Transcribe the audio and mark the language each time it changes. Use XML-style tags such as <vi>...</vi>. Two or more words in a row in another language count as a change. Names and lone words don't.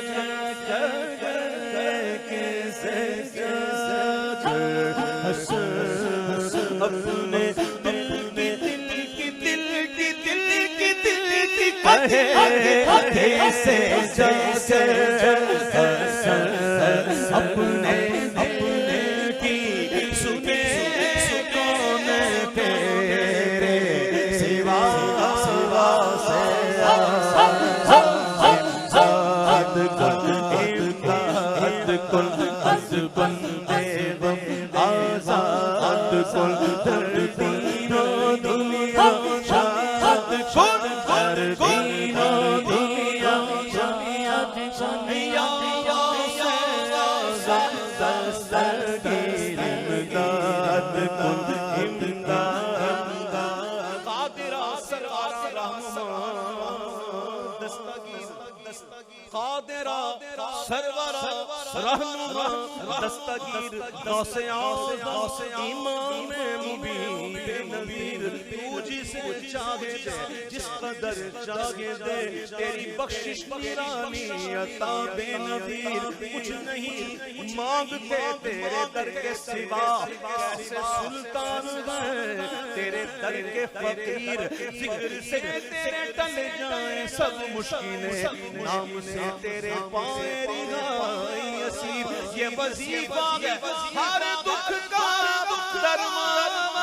<ur>اپنے دل کی کہے کیسے جیسے اپنے کی سنے کون تیرے سوا سے</ur> <fa>آزاد کن امداد کن از بندے غم آزاد کن در دین و دنیا شاد کن در دین و دنیا شاد کن یا دستگیر امداد کن امداد قادرہ سرور رحمان دستگیر قادرہ سرور رحمان دستگیر غوث اعظم امام مبین</fa> <ur>نذیر تو جسے چاہے دے جس قدر چاہے دے تیری بخشش نورانی عطا بے نظیر کچھ نہیں مانگتے تیرے در کے سوا کیسے سلطان گئے تیرے در کے فقیر ذکر سے تیرے ٹل جائیں سب مشکلیں نام سے تیرے پائیں رہائی اسیر یہ وظیفہ ہے ہر دکھ کا درمان</ur>